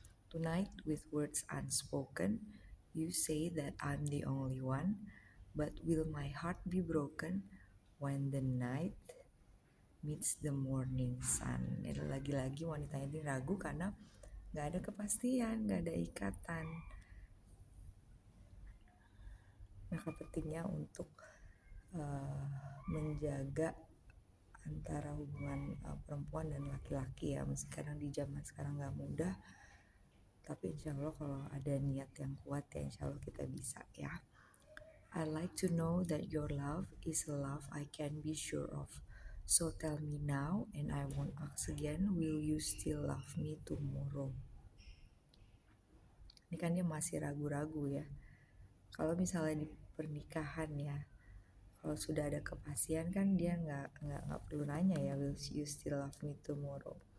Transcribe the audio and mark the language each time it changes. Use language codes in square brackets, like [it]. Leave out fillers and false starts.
[en] Tonight with words unspoken, you say that I'm the only one, but will my heart be broken when the night meets the morning sun? [id] Ini lagi-lagi wanita ini ragu karena gak ada kepastian, gak ada ikatan. Maka pentingnya untuk menjaga antara hubungan perempuan dan laki-laki ya. Sekarang di zaman sekarang gak mudah, tapi insya Allah kalau ada niat yang kuat ya insya Allah kita bisa ya. [en] I'd like to know that your love is a love I can be sure of. So tell me now and I won't ask again, will you still love me tomorrow? [id] Ini kan dia masih ragu-ragu ya. Kalau misalnya di pernikahan ya, kalau sudah ada kepastian kan dia nggak perlu nanya ya, [en] will you still love me tomorrow?